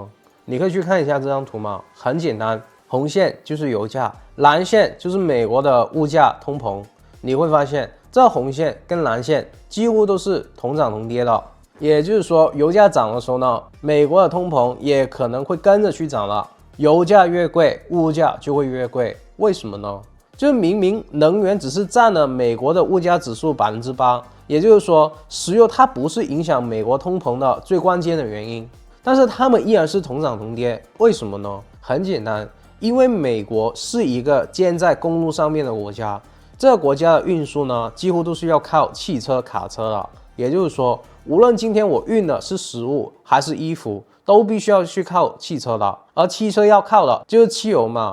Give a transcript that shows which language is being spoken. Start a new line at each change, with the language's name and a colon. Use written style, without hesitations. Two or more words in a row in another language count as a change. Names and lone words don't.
Chinese: 你可以去看一下這張圖嘛，很簡單，紅線就是油價，藍線就是美國的物價通膨。你會發現這紅線跟藍線幾乎都是同漲同跌的，也就是說油價漲的時候呢，美國的通膨也可能會跟着去漲了。油價越貴，物價就會越貴，為什麼呢？就是明明能源只是佔了美國的物價指數8%，也就是說石油它不是影響美國通膨的最關鍵的原因，但是它們依然是同漲同跌，為什麼呢？很簡單，因為美國是一個建在公路上面的國家，這個國家的運輸呢，幾乎都是要靠汽車、卡車的，也就是說，無論今天我運的是食物還是衣服，都必須要去靠汽車的，而汽車要靠的就是汽油嘛。